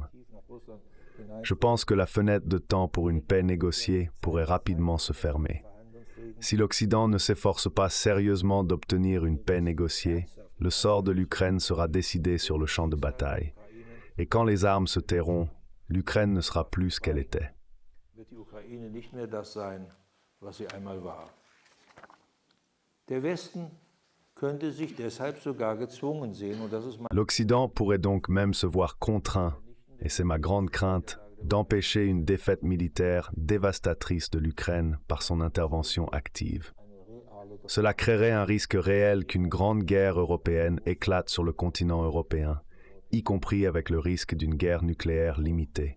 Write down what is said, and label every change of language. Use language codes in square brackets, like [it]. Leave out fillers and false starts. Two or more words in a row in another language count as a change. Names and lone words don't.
[fr] Je pense que la fenêtre de temps pour une paix négociée pourrait rapidement se fermer. Si l'Occident ne s'efforce pas sérieusement d'obtenir une paix négociée, le sort de l'Ukraine sera décidé sur le champ de bataille. Et quand les armes se tairont, l'Ukraine ne sera plus ce qu'elle était. [de] Wird die Ukraine nicht mehr das sein, was sie einmal war. Der Westen könnte sich deshalb sogar gezwungen sehen, und das ist [fr] L'Occident pourrait donc même se voir contraint, et c'est ma grande crainte, d'empêcher une défaite militaire dévastatrice de l'Ukraine par son intervention active. Cela créerait un risque réel qu'une grande guerre européenne éclate sur le continent européen, y compris avec le risque d'une guerre nucléaire limitée.